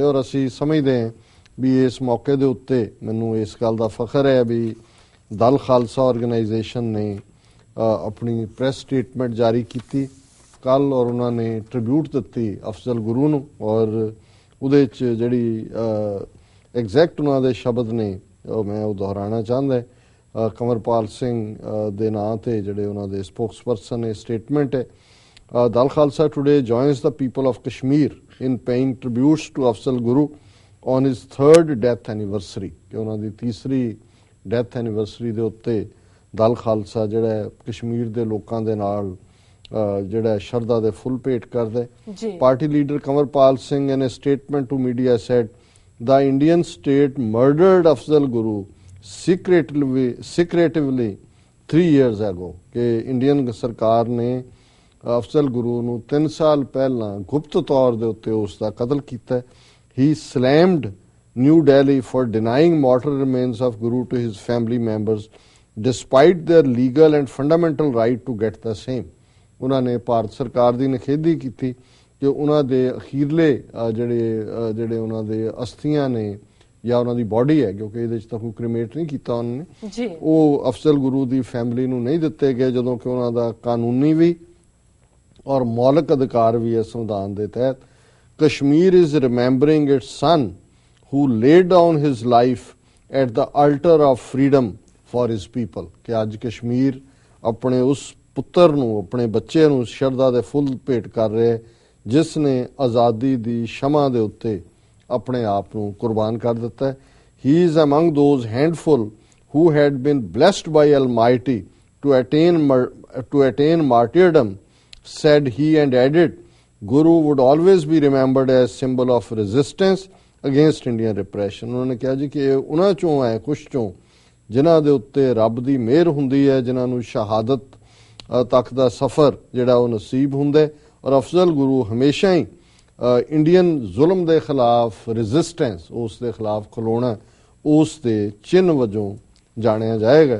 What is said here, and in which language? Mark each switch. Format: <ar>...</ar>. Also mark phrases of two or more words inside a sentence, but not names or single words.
<pa>ਔਰ ਅਸੀਂ ਸਮਝਦੇ ਹਾਂ ਵੀ ਇਸ ਮੌਕੇ ਦੇ ਉੱਤੇ ਮੈਨੂੰ ਇਸ ਗੱਲ ਦਾ ਫਖਰ ਹੈ ਵੀ ਦਲ ਖਾਲਸਾ ਆਰਗੇਨਾਈਜੇਸ਼ਨ ਨੇ ਆਪਣੀ</pa> <en>press statement</en> <pa>ਜਾਰੀ ਕੀਤੀ ਕੱਲ ਔਰ ਉਹਨਾਂ ਨੇ ਟ੍ਰਿਬਿਊਟ ਦਿੱਤੀ ਅਫਜ਼ਲ ਗੁਰੂ ਨੂੰ। ਔਰ ਉਹਦੇ 'ਚ ਜਿਹੜੀ ਐਗਜ਼ੈਕਟ ਉਹਨਾਂ ਦੇ ਸ਼ਬਦ ਨੇ ਮੈਂ ਉਹ ਦੁਹਰਾਉਣਾ ਚਾਹੁੰਦਾ। ਕੰਵਰਪਾਲ ਸਿੰਘ ਦੇ ਨਾਂ ਤੇ ਜਿਹੜੇ ਉਹਨਾਂ ਦੇ ਸਪੋਕਸਪਰਸਨ ਨੇ ਸਟੇਟਮੈਂਟ ਹੈ,</pa> <en>Dal Khalsa today joins the people of Kashmir in paying tributes to Afzal Guru on his 3rd death anniversary।</en> <pa>ਕਿ ਉਹਨਾਂ ਦੀ ਤੀਸਰੀ</pa> <en>death anniversary</en> <pa>ਦੇ ਉੱਤੇ ਦਲ ਖਾਲਸਾ ਜਿਹੜਾ ਕਸ਼ਮੀਰ ਦੇ ਲੋਕਾਂ ਦੇ ਨਾਲ ਜਿਹੜਾ ਸ਼ਰਧਾ ਦੇ ਫੁੱਲ ਭੇਟ ਕਰਦਾ ਹੈ।</pa> <en>party leader</en> <pa>ਕੰਵਰਪਾਲ ਸਿੰਘ</pa> <en>in a statement to media said the Indian state murdered Afzal Guru secretively 3 years ago</en> <pa>ਕਿ ਇੰਡੀਅਨ ਸਰਕਾਰ ਨੇ ਅਫਜ਼ਲ ਗੁਰੂ ਨੂੰ 3 ਸਾਲ ਪਹਿਲਾਂ ਗੁਪਤ ਤੌਰ ਦੇ ਉੱਤੇ ਉਸ ਦਾ ਕਤਲ ਕੀਤਾ।</pa> <en>He slammed New Delhi for denying mortal remains of Guru to his family members despite their legal and fundamental right to get the same।</en> <pa>ਉਹਨਾਂ ਨੇ ਭਾਰਤ ਸਰਕਾਰ ਦੀ ਨਿਖੇਧੀ ਕੀਤੀ ਕਿ ਉਹਨਾਂ ਦੇ ਅਖੀਰਲੇ ਜਿਹੜੇ ਉਹਨਾਂ ਦੇ ਅਸਥੀਆਂ ਨੇ ਜਾਂ ਉਹਨਾਂ ਦੀ ਬਾਡੀ ਹੈ, ਕਿਉਂਕਿ ਇਹਦੇ 'ਚ ਤਾਂ ਕੋਈ ਕ੍ਰੀਮੇਟ ਨਹੀਂ ਕੀਤਾ ਉਹਨਾਂ ਨੇ ਜੀ, ਉਹ ਅਫਜ਼ਲ ਗੁਰੂ ਦੀ ਫੈਮਿਲੀ ਨੂੰ ਨਹੀਂ ਦਿੱਤੇ ਗਏ, ਜਦੋਂ ਕਿ ਉਹਨਾਂ ਦਾ ਕਾਨੂੰਨੀ ਵੀ ਔਰ ਮੌਲਿਕ ਅਧਿਕਾਰ ਵੀ ਹੈ ਸੰਵਿਧਾਨ ਦੇ ਤਹਿਤ।</pa> <en>Kashmir is remembering its son who laid down his life at the altar of freedom for his people।</en> <pa>ਕਿ ਅੱਜ ਕਸ਼ਮੀਰ ਆਪਣੇ ਉਸ ਪੁੱਤਰ ਨੂੰ, ਆਪਣੇ ਬੱਚੇ ਨੂੰ ਸ਼ਰਧਾ ਦੇ ਫੁੱਲ ਭੇਟ ਕਰ ਰਿਹਾ ਜਿਸ ਨੇ ਆਜ਼ਾਦੀ ਦੀ ਸ਼ਮਾ ਦੇ ਉੱਤੇ ਆਪਣੇ ਆਪ ਨੂੰ ਕੁਰਬਾਨ ਕਰ ਦਿੱਤਾ।</pa> <en>He is among those handful who had been blessed by Almighty to attain martyrdom, said he, and added, Guru would always be remembered as symbol of resistance against Indian repression.</en> <pa>ਉਹਨਾਂ ਨੇ ਕਿਹਾ ਜੀ ਕਿ ਇਹ ਉਹਨਾਂ ਚੋਂ ਹੈ, ਕੁਛ ਚੋਂ ਜਿਨ੍ਹਾਂ ਦੇ ਉੱਤੇ ਰੱਬ ਦੀ ਮਿਹਰ ਹੁੰਦੀ ਹੈ, ਜਿਨ੍ਹਾਂ ਨੂੰ ਸ਼ਹਾਦਤ ਤੱਕ ਦਾ ਸਫ਼ਰ ਜਿਹੜਾ ਉਹ ਨਸੀਬ ਹੁੰਦਾ ਹੈ। ਔਰ ਅਫਜ਼ਲ ਗੁਰੂ ਹਮੇਸ਼ਾ ਹੀ ਇੰਡੀਅਨ ਜ਼ੁਲਮ ਦੇ ਖਿਲਾਫ ਰੈਜ਼ਿਸਟੈਂਸ, ਉਸ ਦੇ ਖਿਲਾਫ ਖਲੋਣਾ, ਉਸ ਦੇ ਚਿੰਨ੍ਹ ਵਜੋਂ ਜਾਣਿਆ ਜਾਏਗਾ।</pa>